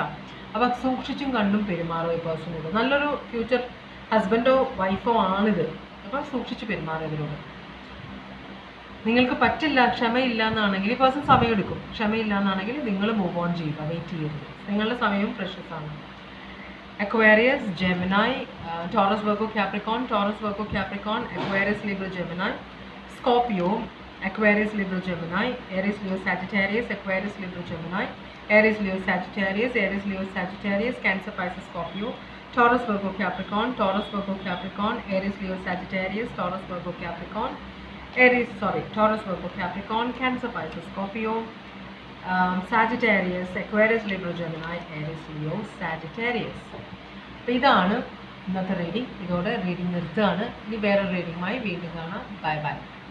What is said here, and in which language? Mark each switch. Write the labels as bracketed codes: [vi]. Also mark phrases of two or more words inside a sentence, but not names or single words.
[ml] അപ്പോൾ സൂക്ഷിച്ചും കണ്ടും പെരുമാറും ഈ പേഴ്സണോട്. നല്ലൊരു [en] future husband-o wife-o [ml] ആണിത്. അപ്പോൾ സൂക്ഷിച്ച് പെരുമാറിയതിനോട്. നിങ്ങൾക്ക് പറ്റില്ല, ക്ഷമയില്ല എന്നാണെങ്കിൽ ഈ പേഴ്സൺ സമയമെടുക്കും. ക്ഷമയില്ല എന്നാണെങ്കിൽ നിങ്ങൾ [en] move on [ml] ചെയ്യുക, വെയിറ്റ് ചെയ്യരുത്. നിങ്ങളുടെ സമയവും പ്രഷ്യസ് ആണ്. [en] Aquarius, Gemini, Taurus, Virgo, Capricorn, Aquarius, Libra, Gemini, Scorpio, Aquarius, Libra, Gemini, Aries, Leo, Sagittarius, Aquarius, Libra, Gemini, Aries, Leo, Sagittarius, Cancer, Pisces, Scorpio, Taurus, Virgo, Capricorn, Taurus, Virgo, Capricorn, Aries, Leo, Sagittarius, Taurus, Virgo, Capricorn, Taurus, Virgo, Capricorn, Cancer, Pisces, Scorpio, Sagittarius, Aquarius, Libra, Gemini, Aries, Leo, Sagittarius. [ml] അപ്പോൾ ഇതാണ് ഇന്നത്തെ റീഡിംഗ്. ഇതോടെ റീഡിംഗ് നിർത്തുകയാണ്. ഇനി വേറെ റീഡിങ്ങുമായി വീണ്ടും കാണാം. [en] bye bye.